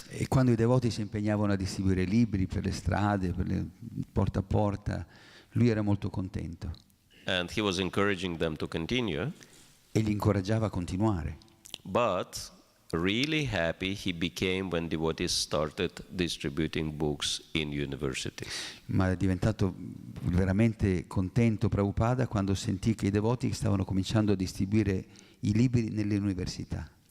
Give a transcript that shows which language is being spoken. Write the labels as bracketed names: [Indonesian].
[Italian] E quando i devoti si impegnavano a distribuire libri per le strade, porta a porta, lui era molto contento. [English] And he was encouraging them to continue. [Italian] E li incoraggiava a continuare. [English] But really happy he became when devotees started distributing books in universities. [Italian] Ma è diventato veramente contento Prabhupada quando sentì che i devoti stavano cominciando a distribuire i libri nelle università.